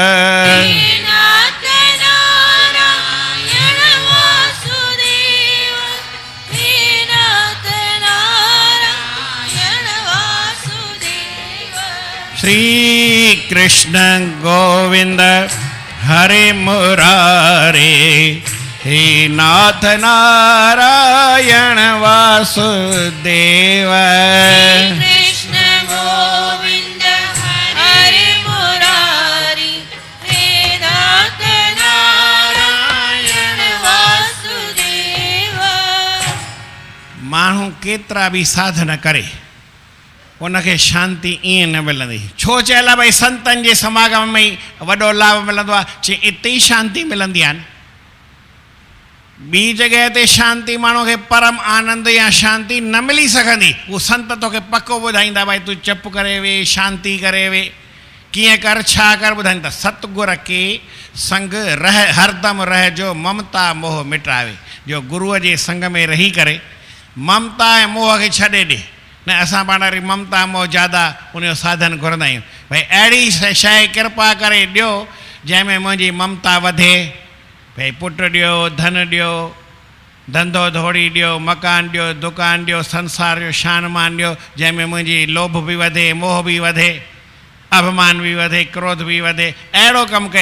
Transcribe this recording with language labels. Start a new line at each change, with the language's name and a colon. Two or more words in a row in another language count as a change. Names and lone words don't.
Sanskrit: श्री कृष्ण गोविंद हरे मुरारे हे नाथ नारायण वासुदेव कृष्ण गोविंद हरे मुरारी हे नाथ नारायण वासुदेव
Sindhi: माण्हू केतिरा बि साधन करे उनखे शांती ईअं न मिलंदी छो चयल आहे भई संतनि जे समागम में ई वॾो लाभ मिलंदो आहे चई हिते ई शांती मिलंदी आहे ॿी जॻह ते शांती माण्हू खे परम आनंद या शांती न मिली सघंदी उहो संत तोखे पको ॿुधाईंदा भई तूं चुप करे वे शांती करे वे कीअं कर छा कर ॿुधाईंदा सतगुर के संग रह हरदम रहजो ममता मोह मिटावे जो गुरूअ जे संग में रही करे ममता ऐं मोह खे छॾे ॾे न असां पाण वरी ममता मोह ज्यादा उनजो साधन घुरंदा आहियूं भई अहिड़ी शइ कृपा करे ॾियो जंहिंमें मुंहिंजी ममता वधे भाई पुट ॾियो, धन ॾियो, धंधो धोड़ी ॾियो, मकान ॾियो, दुकान ॾियो, संसार जो शान मान ॾियो, जंहिंमें मुंहिंजी लोभ बि वधे, मोह बि वधे, अभिमान बि वधे, क्रोध बि वधे, अहिड़ो कमु कयो।